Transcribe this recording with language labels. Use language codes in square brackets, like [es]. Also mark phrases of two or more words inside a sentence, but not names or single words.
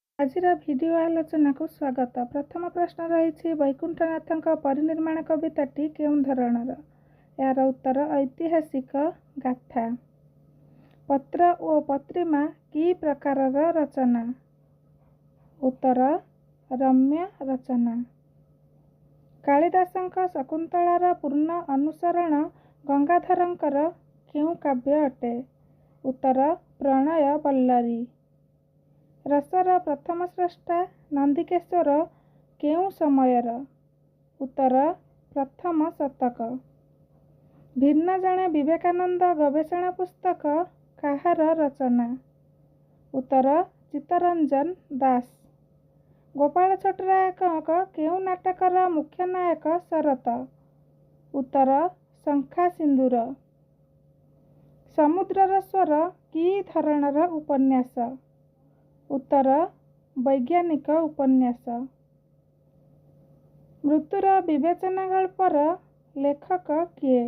[or] ଆଜିର ଭିଡିଓ ଆଲୋଚନା କୋ ସ୍ୱାଗତ। ପ୍ରଥମ ପ୍ରଶ୍ନ ରହି ବୈକୁଣ୍ଠନାଥ ପରିନିର୍ମାଣ କବିତାଟି କେଉଁ ଧରଣର? ଯାର ଉତ୍ତର ଐତିହାସିକ ଗାଥା। ପତ୍ର ଓ ପତ୍ରିମା କି ପ୍ରକାରର ରଚନା? ଉତ୍ତର ରମ୍ୟ ରଚନା। କାଳିଦାସଙ୍କ ଶକୁନ୍ତଳାର ପୂର୍ଣ୍ଣ ଅନୁସରଣ ଗଙ୍ଗାଧରଙ୍କର କେଉଁ କାବ୍ୟ ଅଟେ? ଉତ୍ତର ପ୍ରଣୟ ବଲ୍ଲରୀ। ରସର ପ୍ରଥମ ସ୍ରଷ୍ଟା ନନ୍ଦିକେଶ୍ୱର କେଉଁ ସମୟର? ଉତ୍ତର ପ୍ରଥମ ଶତକ। ଭିନ୍ନ ଜଣେ ବିବେକାନନ୍ଦ ଗବେଷଣା ପୁସ୍ତକ କାହାର ରଚନା? ଉତ୍ତର ଚିତ୍ତରଞ୍ଜନ ଦାସ। ଗୋପାଳ ଛଟୋରାୟକ କେଉଁ ନାଟକର ମୁଖ୍ୟ ନାୟକ ଶରତ? ଉତ୍ତର ଶଙ୍ଖା ସିନ୍ଦୂର। ସମୁଦ୍ରର ସ୍ୱର କି ଧରଣର ଉପନ୍ୟାସ? ଉତ୍ତର ବୈଜ୍ଞାନିକ ଉପନ୍ୟାସ। ମୃତ୍ୟୁର ବିବେଚନା ଗଳ୍ପର ଲେଖକ କିଏ?